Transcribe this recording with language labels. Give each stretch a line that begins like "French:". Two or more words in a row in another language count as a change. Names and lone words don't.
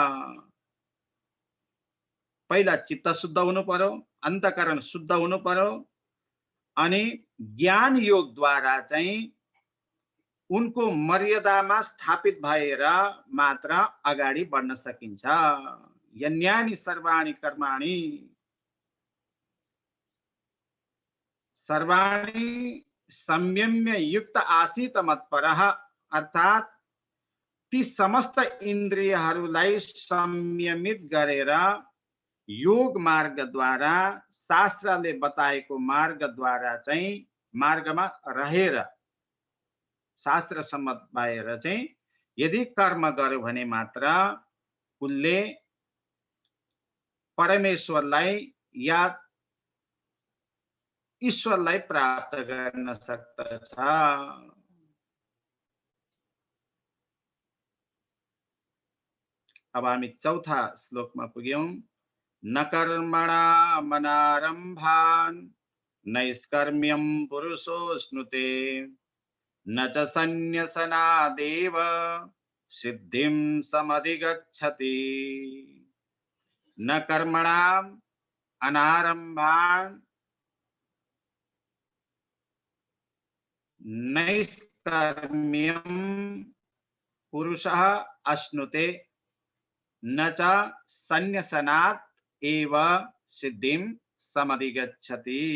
Nepali: पहिला चित्त शुद्ध हुनु पर्यो, अन्तःकरण शुद्ध हुनु पर्यो, अनि ज्ञान योगद्वारा चाहिँ उनको मर्यादामा स्थापित भएर मात्र अगाडि बढ्न सकिन्छ।
Sanskrit: यन्यानि सर्वाणि कर्माणि संयम्य युक्त आसीत मत्परः,
Nepali: अर्थात् ती समस्त इन्द्रियहरूलाई संयमित गरेर योग मार्गद्वारा, शास्त्रले बताएको मार्गद्वारा चाहिँ मार्गमा रहेर शास्त्र सम्मत भएर चाहिँ यदि कर्म गर्यो भने मात्र उनले परमेश्वरलाई या ईश्वरलाई प्राप्त गर्न सक्दछ। अब हामी चौथा श्लोकमा पुग्यौं।
Sanskrit: न कर्मणा मनारम्भान् नैष्कर्म्यं पुरुषोऽश्नुते न च सन्न्यसनादेव सिद्धिं समधिगच्छति। न कर्मणाम् अनारम्भान् नैष्कर्म्यं पुरुषः अश्नुते न च सन्न्यसनात् एव सिद्धिं समधिगच्छति।